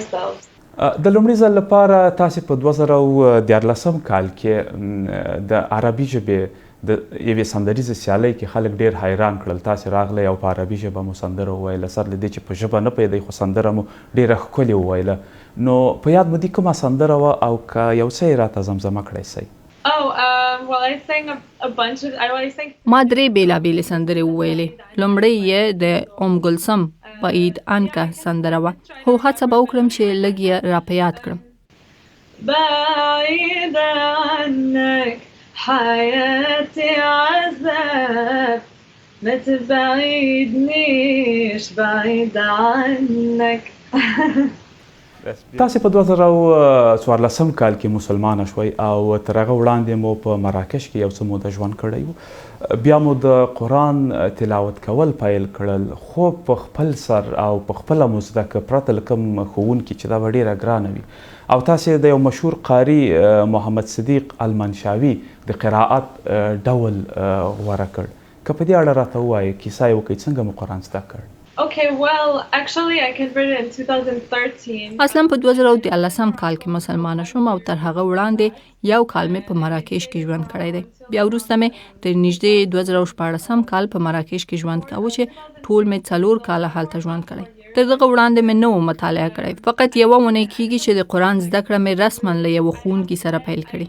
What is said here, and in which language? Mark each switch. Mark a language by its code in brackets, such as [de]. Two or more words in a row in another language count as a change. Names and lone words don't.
[ps] د لومړي ځل لپاره تاسې په 2014 کال کې د عربي ژبې د یوې سندریزې سیالۍ کې خلک ډېر حیران کړل. تاسې راغلی او په عربي ژبه مو سندره وویله سر له دې چې په ژبه نه پوهېدئ خو سندره مو ډېره ښکلې وویله. نو په یاد مو دي کومه سندره وه او که یو څه یې راته زمزمه کړی سئ؟ [en] Well, I sang a bunch of. I sang. [ps] ما 3 بېلابېلې سندرې وویلې. لومړی یې د گلسم بعید عنکه سندره وه، خو هڅه به وکړم چې لږ یې را په یاد کړم. [ar] بعيد عنك حياتي عذاب ما تبعدنيش بعيد عنك. [ps] تاسې په 2014 کال کې مسلمانه شوئ او تر هغه وړاندې مو په مراکش کې یو څه موده ژوند کړی و. بیا مو د قران تلاوت کول پیل کړل، خو په خپل سر او په خپله مو زده کړه پرته له کوم ښوونکي چې دا به ډېره ګرانه وي، او تاسې د یو مشهور قاري محمد صدیق المنشاوي د قراءت ډول غوره کړ. که په دې اړه راته ووایئ، کیسه یې وکړئ څنګه مو قران زده کړ؟ [en] Okay, well, actually I converted in 2013. [ps] اصلا په 2013 کال کې مسلمانه شوم او تر هغه وړاندې یو کال مې په مراکش کې ژوند کړی دی. بیا وروسته مې تر نږدې 2014 کال په مراکش کې ژوند کاوه چې ټول مې 4 کاله هلته ژوند کړی. تر دغه وړاندې مې نه و مطالعه کړی، فقط یوه اونۍ کېږي چې د قران زده کړه مې رسما له یوه ښوونکي سره پیل کړې.